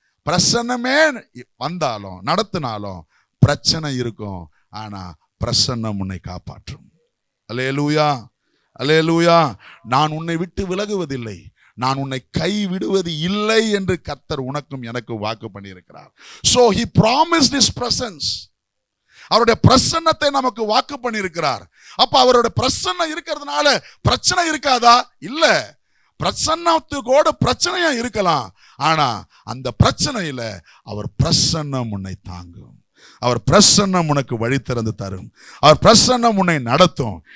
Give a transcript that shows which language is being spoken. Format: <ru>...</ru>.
<ta>பிரசன்னமே வந்தாலும் நடத்தினாலும் பிரச்சனை இருக்கும். ஆனா பிரசன்னம் உன்னை காப்பாற்றும். அல்லேலூயா, அல்லேலூயா. நான் உன்னை விட்டு விலகுவதில்லை, நான் உன்னை கைவிடுவது இல்லை என்று கர்த்தர் உனக்கும் எனக்கு வாக்கு பண்ணியிருக்கிறார்.</ta> <en>So he promised his presence.</en> <ta>அவருடைய பிரசன்னத்தை நமக்கு வாக்கு பண்ணியிருக்கிறார். அப்ப அவருடைய பிரசன்னம் இருக்கிறதுனால பிரச்சனை இருக்காதா? இல்ல, பிரசன்னத்தோட பிரச்சனையா இருக்கலாம். ஆனா அந்த பிரச்சனையில அவர் பிரசன்னம் உன்னை தாங்கும். அவர் பிரசன்னம் உனக்கு வழி திறந்து தரும். அவர் பிரசன்னம் உன்னை நடத்தும்.</ta>